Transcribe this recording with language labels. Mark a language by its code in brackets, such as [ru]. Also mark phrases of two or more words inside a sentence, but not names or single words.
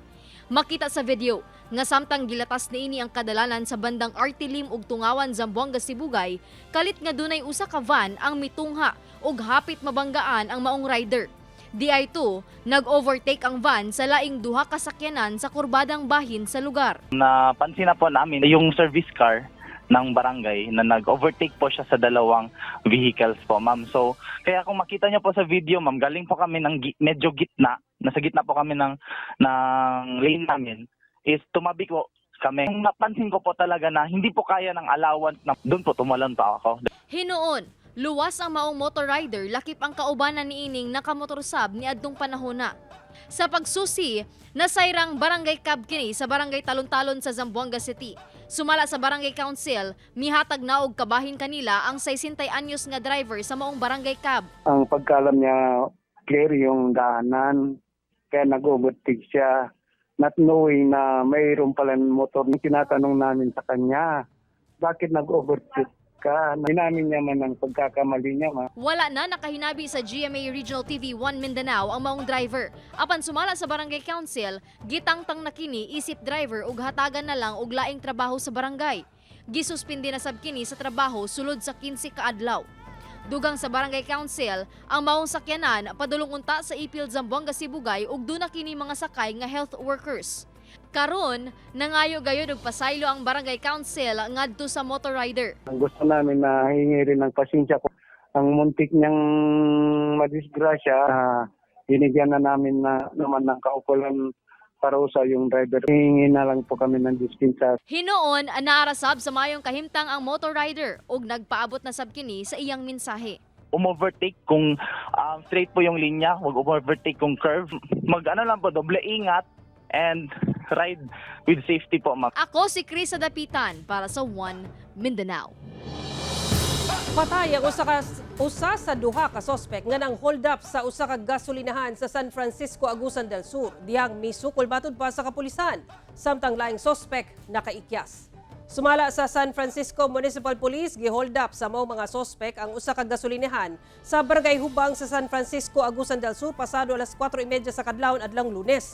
[ceb] Makita sa video nga samtang gilatas niini ang kadalanan sa bandang Artilim ug Tungawan Zamboanga Sibugay, kalit nga dunay usa ka van ang mitungha ug hapit mabanggaan ang maong rider. DI2, nag-overtake ang van sa laing duha ka sakyanan sa kurbadang bahin sa lugar. [tl] Napansin na po namin yung [en] service car [tl] ng barangay na nag-overtake po siya sa dalawang vehicles po, ma'am. So, kaya kung makita niyo po sa video, ma'am, galing po kami ng medyo gitna, nasa gitna po kami ng lane namin, is tumabi po kami. Napansin ko po talaga na hindi po kaya ng allowance na doon po tumalon pa ako. [ceb] Hinoon, luwas ang maong motor rider, lakip ang kaubanan ni ining nakamotorsab ni adtong panahon na. Sa pagsusi, nasayrang barangay cab kini sa barangay Talon-Talon sa Zamboanga City. Sumala sa barangay council, mihatag na og kabahin kanila ang 60 anyos nga driver sa maong barangay cab. [tl] Ang pagkalam niya, clear yung daanan, kaya nag-overtake siya. [en] Not knowing [tl] na mayroon pala motor, tinatanong namin sa kanya Bakit nag-overshoot ka? Inamin niya man ang pagkakamali niya, ma. [ceb] Wala na nakahinabi sa GMA Regional TV 1 Mindanao ang maong driver. Apan sumala sa Barangay Council, gitangtang na kini isip driver ug hatagan na lang og laing trabaho sa barangay. Gisuspindi na sab kini sa trabaho sulod sa 15 ka adlaw. Dugang sa Barangay Council, ang maong sakyanan padulong unta sa Ipil Zamboanga Sibugay ug duna kini mga sakay nga [en] health workers. [ceb] Karon, nangayo gayud og pasaylo ang Barangay Council ngadto sa motor rider. [tl] Gusto namin na hingi rin ng pasensya ko. Ang muntik niyang madisgrasya, binigyan na namin na naman ng kaukulan para sa yung driver. Hingi na lang po kami ng dispensa. [ceb] Hinoon, naarasab sa mayong kahimtang ang motor rider ug nagpaabot na sab kini sa iyang mensahe. [tl] Umovertake kung straight po yung linya, wag overtake kung curve. Mag-ano lang po, doble ingat [en] and ride with safety [tl] po, ma'am. [ceb] Ako si Chris Dapitan para sa One Mindanao. Patay ang usa sa duha ka sospek nga nang [en] hold up [ceb] sa usa ka gasolinahan sa San Francisco, Agusan del Sur. Dihang misukol batud pa sa kapulisan, samtang laing sospek nakaikyas. Sumala sa San Francisco Municipal Police, gi-hold up sa mao mga sospek ang usa ka gasolinahan sa Barangay Hubang sa San Francisco, Agusan del Sur pasado alas 4:30 sa kadlawon adlang Lunes.